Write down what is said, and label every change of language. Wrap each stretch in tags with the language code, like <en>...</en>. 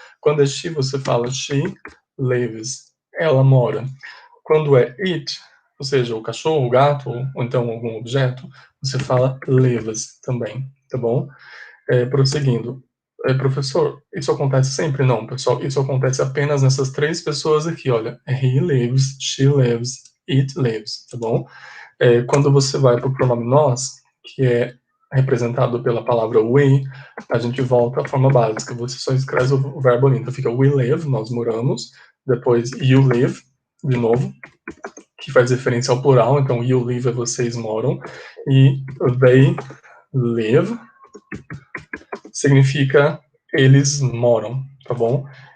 <pt>Quando é she, você fala</pt> <en>she lives,</en> <pt>ela mora. Quando é it, ou seja, o cachorro, o gato, ou então algum objeto, você fala lives também, tá bom? Prosseguindo. Professor, isso acontece sempre? Não, pessoal, isso acontece apenas nessas 3 pessoas aqui, olha.</pt> <en>He lives, she lives, it lives, tá bom?</en> <pt>Quando você vai para o pronome nós, que é representado pela palavra we, a gente volta à forma básica. Você só escreve o verbo ali. Então fica</pt> <en>we live,</en> <pt>nós moramos. Depois</pt> <en>you live,</en> <pt>de novo. que faz referência ao plural, então</pt> <en>you live</en> <pt>é vocês moram, e</pt> <en>they live</en> <pt>significa eles moram, tá bom?</pt>